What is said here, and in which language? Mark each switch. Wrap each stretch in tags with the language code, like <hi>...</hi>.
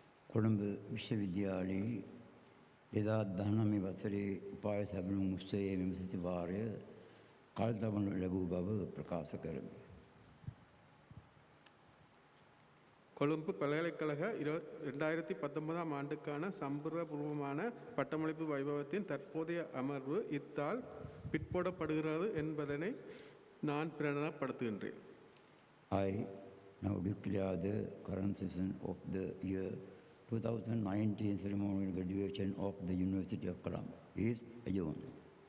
<si>කොළඹ විශ්වවිද්‍යාලයේ 2019 වසරේ උපාය සැපයුම් උත්සවයේ මෙම සතිවාරය කල්තබනු ලැබූ බව ප්‍රකාශ කරමි.</si> <ta>கொழும்பு பல்கலைக்கழக 2019 ஆண்டுக்கான சம்பிரதாயபூர்வமான பட்டமளிப்பு வைபவத்தின் தற்போதைய அமர்வு இத்தால் பிற்போடப்படுகிறது என்பதனை நான் பிரகடனப்படுத்துகின்றேன்.</ta> <en>I now declare the current session of the year 2019 ceremonial graduation of the University of Colombo is adjourned.</en>